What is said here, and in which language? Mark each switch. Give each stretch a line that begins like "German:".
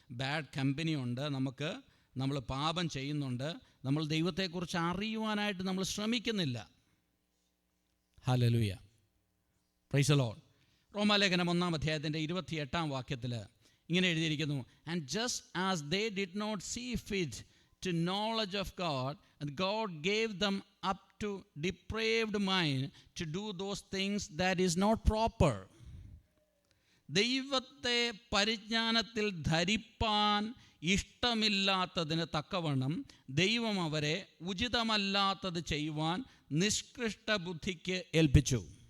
Malayalam: Bad company ഉണ്ട്, നമ്മൾ പാപം ചെയ്യുന്നുണ്ട്, നമ്മൾ ദൈവത്തെക്കുറിച്ച് അറിയുവാനായിട്ട് നമ്മൾ ശ്രമിക്കുന്നില്ല. Hallelujah,
English: Praise the Lord.
Malayalam: റോമാലേഖനം 1-ാം അധ്യായത്തിൻ്റെ 28-ാം വാക്യത്തിൽ ഇങ്ങനെ എഴുതിയിരിക്കുന്നു:
English: And just as they did not see fit to knowledge of God, and God gave them up to depraved mind to do those things that is not proper.
Malayalam: ദൈവത്തെ പരിജ്ഞാനത്തിൽ ധരിപ്പാൻ ഇഷ്ടമില്ലാത്തതിന് തക്കവണ്ണം ദൈവം അവരെ ഉചിതമല്ലാത്തത് ചെയ്യുവാൻ നിഷ്കൃഷ്ട ബുദ്ധിക്ക് ഏൽപ്പിച്ചു.